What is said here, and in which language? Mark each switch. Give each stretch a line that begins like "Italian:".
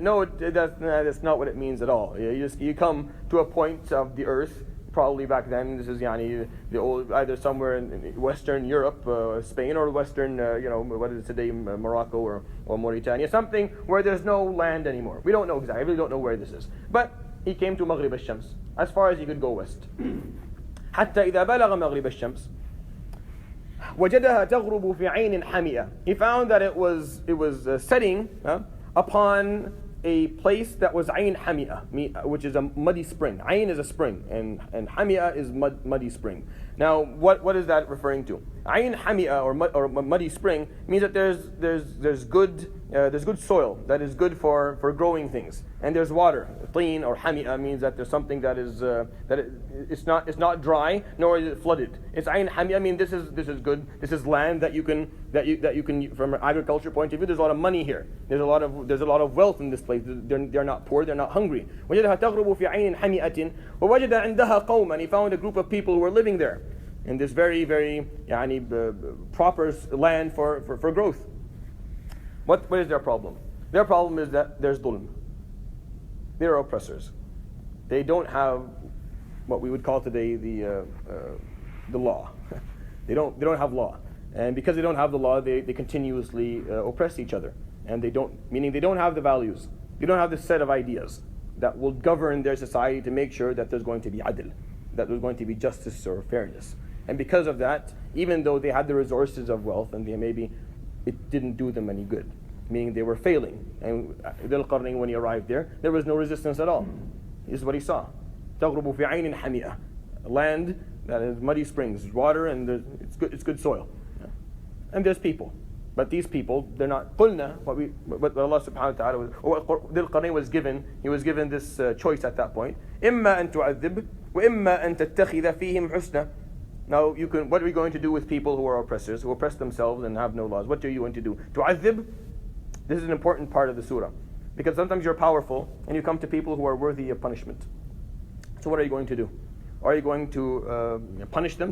English: No, that's not what it means at all. You come to a point of the earth, probably back then. This is the old, either somewhere in Western Europe, Spain, or Western, what is it today, Morocco or Mauritania, something where there's no land anymore. We don't know exactly. I really don't know where this is. But he came to
Arabic: Maghrib al-Shams,
English: as far as he could go west.
Arabic: حتى إذا بلغ مغرب الشمس وجدها تغرب في عين حمئة.
English: He found that it was setting upon a place that was
Arabic: عين حمئة,
English: which is a muddy spring. عين is a spring, and حمئة is muddy spring. Now, what is that referring to?
Arabic: عين حمئة,
English: or muddy spring, means that there's good soil that is good for growing things, and there's water. طين or حمئة means that there's something that is it's not dry nor is it flooded. It's
Arabic: عين حمئة,
English: mean this is good. This is land that you can from an agriculture point of view. There's a lot of money here. There's a lot of wealth in this place. They're not poor. They're not hungry.
Arabic: وجدها تغرب في عين حمئة ووجد عندها قوما.
English: He found a group of people who were living there in this very, very proper land for growth. What is their problem? Their problem is that there's dhulm. They're oppressors. They don't have what we would call today the law. They don't have law, and because they don't have the law, they continuously oppress each other, and they don't have the values. They don't have the set of ideas that will govern their society to make sure that there's going to be adl, that there's going to be justice or fairness. And because of that, even though they had the resources of wealth, and it didn't do them any good, meaning they were failing. And Dhul Qarnayn, when he arrived there was no resistance at all. This is what he saw.
Arabic: تغرب في عين حمئة,
English: land that has muddy springs, water, and it's good soil. And there's people. But these people, they're not قلنا, what Allah subhanahu wa ta'ala Dhul Qarnayn was given. He was given this choice at that point.
Arabic: إما أن تعذب وإما أن تتخذ فيهم حسنا.
English: Now, what are we going to do with people who are oppressors, who oppress themselves and have no laws? What are you going to do? Tu'adhib? This is an important part of the surah. Because sometimes you're powerful and you come to people who are worthy of punishment. So what are you going to do? Are you going to punish them?